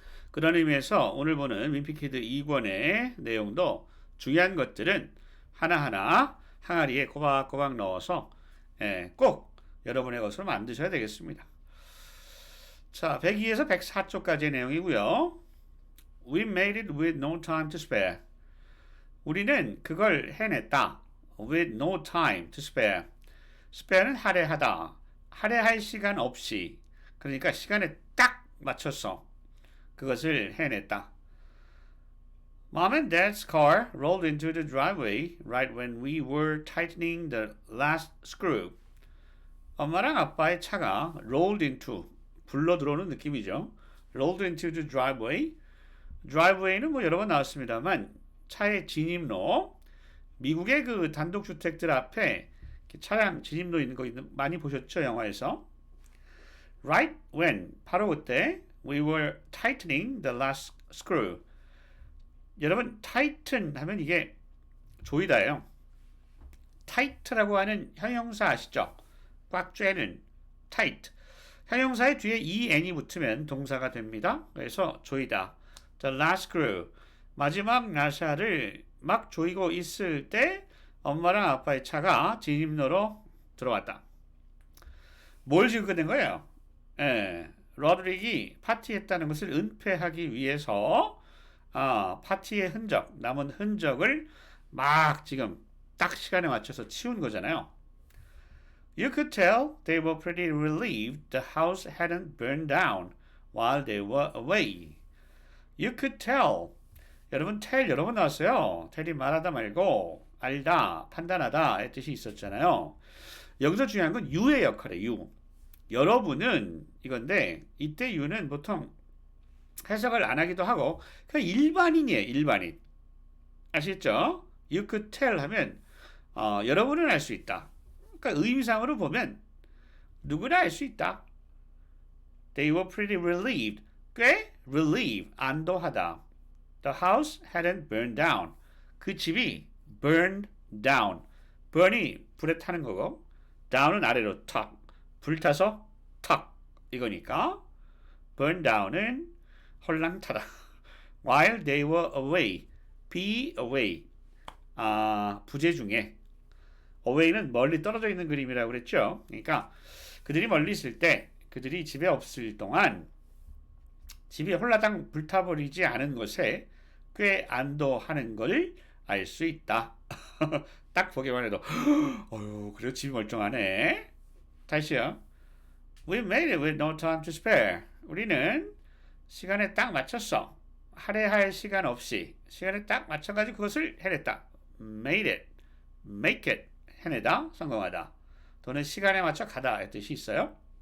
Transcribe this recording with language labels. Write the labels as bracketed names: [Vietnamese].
[Korean] 그런 의미에서 오늘 보는 민피키드 2권의 내용도 중요한 것들은 하나하나 항아리에 꼬박꼬박 넣어서 꼭 여러분의 것으로 만드셔야 되겠습니다. 자, 102에서 104쪽까지의 내용이고요. [English] We made it with no time to spare. [Korean] 우리는 그걸 해냈다. [English] With no time to spare. [Korean] spare는 할애하다. 할애할 시간 없이. 그러니까 시간에 딱 맞춰서 그것을 해냈다. [English] Mom and Dad's car rolled into the driveway right when we were tightening the last screw. [Korean] 엄마랑 아빠의 차가 [English] rolled into, [Korean] 불러 들어오는 느낌이죠. [English] rolled into the driveway. [Korean] driveway는 뭐 여러 번 나왔습니다만 차의 진입로, 미국의 그 단독주택들 앞에 차량 진입로 있는 거 많이 보셨죠, 영화에서? [English] Right when, [Korean] 바로 그때 [English] we were tightening the last screw. [Korean] 여러분, tighten 하면 이게 조이다예요. tight라고 하는 형용사 아시죠? 꽉 쬐는 tight. 형용사의 뒤에 en이 붙으면 동사가 됩니다. 그래서 조이다. [English] The last screw. [Korean] 마지막 나사를 막 조이고 있을 때 엄마랑 아빠의 차가 진입로로 들어왔다. 뭘 증거된 거예요? 러드릭이 파티했다는 것을 은폐하기 위해서 파티의 흔적, 남은 흔적을 막 지금 딱 시간에 맞춰서 치운 거잖아요. [English] You could tell they were pretty relieved the house hadn't burned down while they were away. You could tell. [Korean] 여러분 tell 여러 번 나왔어요. tell이 말하다 말고 알다, 판단하다의 뜻이 있었잖아요. 여기서 중요한 건 you의 역할이에요. [English] you. [Korean] 여러분은 이건데 이때 you는 보통 해석을 안 하기도 하고 그냥 일반인이에요. 일반인. 아시겠죠? [English] You could tell [Korean] 하면 여러분은 알 수 있다. 그러니까 의미상으로 보면 누구나 알 수 있다. [English] They were pretty relieved. [Korean] 꽤 relieve, 안도하다. [English] The house hadn't burned down. [Korean] 그 집이 burned down. burn이 불에 타는 거고 down은 아래로 탁. 불타서 탁. 이거니까 burn down은 헐랑타다. [English] While they were away. be away. [Korean] 부재 중에. away는 멀리 떨어져 있는 그림이라고 그랬죠. 그러니까 그들이 멀리 있을 때 그들이 집에 없을 동안 집이 홀라당 불타버리지 않은 것에 꽤 안도하는 걸 알 수 있다. 딱 보기만 해도 어휴 그래 집이 멀쩡하네. 다시요. [English] We made it with no time to spare. [Korean] 우리는 시간에 딱 맞췄어. 할애할 시간 없이 시간에 딱 맞춰가지고 그것을 해냈다. [English] Made it, make it, [Korean] 해내다, 성공하다. 또는 시간에 맞춰 가다 의 뜻이 있어요.